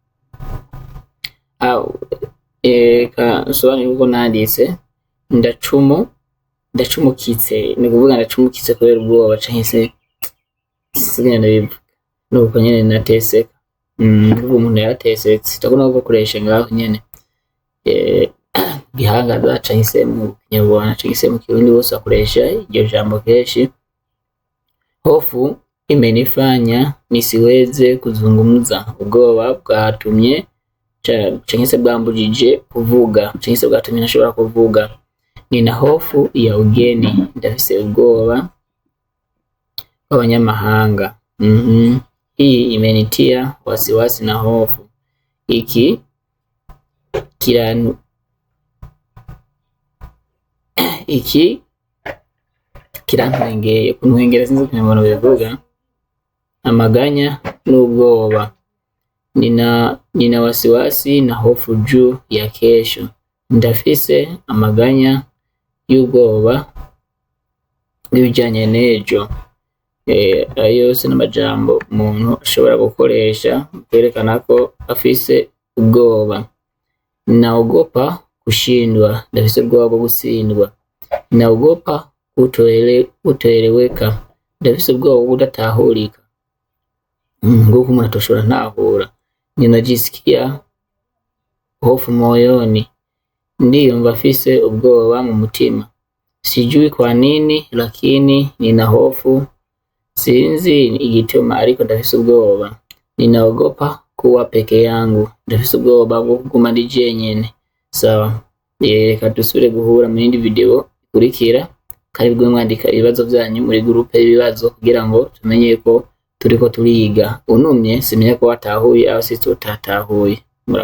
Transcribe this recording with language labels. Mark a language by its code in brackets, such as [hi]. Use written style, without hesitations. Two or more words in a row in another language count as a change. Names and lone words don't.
[rn] Sobanura uko nanditse ndacumukitse, ni kuvuga ndacumukitse kubera ubwoba canke se sigenda bivuga nuko nyene nateseka. Umuntu yatesetse takona gukoresha ngaho nyene gihangaza canke se mu Kinyarwanda canke se mu Kirundi bose akoresha iryo jambo kenshi. [sw] Hofu imenifanya nisiweze kuzungumza. [rn] Ubwoba bwatumye canke se bwambujije kuvuga, canke se bwatumye ntashobora kuvuga. [sw] Nina hofu ya ugeni. [rn] Ndafise ubwoba bw'abanyamahanga. [sw] Hii imenitia wasiwasi na hofu. [rn] Iki iki kirantwengeye, kuntwengera sinzi ukuntu abantu bivuga, amaganya n'ubwoba. [sw] Nina wasiwasi na hofu juu ya kesho. [rn] Ndafise amaganya y'ubwoba n'ibijanye n'ejo. Ayo yose n'amajambo umuntu ashobora gukoresha kwerekana ko afise ubwoba. [sw] Naogopa kushindwa, [rn] ndafise ubwoba bwo gutsindwa. [sw] Naogopa kutoeleweka, [rn] ndafise ubwoba bwo kudatahurika. Nguko umuntu atoshobora ntahura. [sw] Ninajisikia hofu moyoni, [rn] ndiyumva afise ubwoba mu mutima. [sw] Sijui kwa nini lakini nina hofu, [rn] sinzi igituma ariko ndafise ubwoba. [sw] Ninaogopa kuwa peke yangu, [rn] ndafise ubwoba bwo kuguma ndi jenyene. Sawa, reka dusubire guhura mu yindi video ikurikira. Karibwe mwandika ibibazo byanyu muri groupe y'ibibazo kugira ngo tumenye ko turiko turiga. Unumye simenya ko watahuye aho sisi tutatahuye.